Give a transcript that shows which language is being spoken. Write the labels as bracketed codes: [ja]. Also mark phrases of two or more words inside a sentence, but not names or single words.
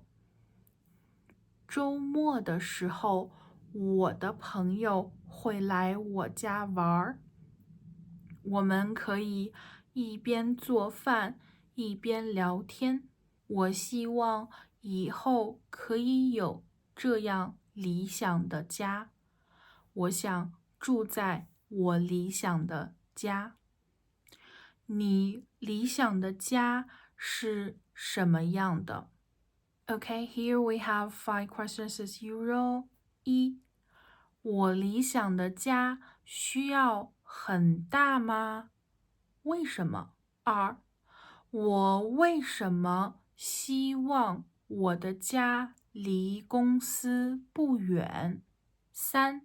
[zh] 週末的時候，我的朋友會來我家玩，我們可以一邊做飯，一邊聊天。我希望以後可以有這樣理想的家。我想住在我理想的家。你理想的家是什麼樣的？ [en] Okay, here we have 5 questions as usual. 1. [zh] 我理想的家需要很大嗎？為什麼？2. 我為什麼希望我的家離公司不遠？3.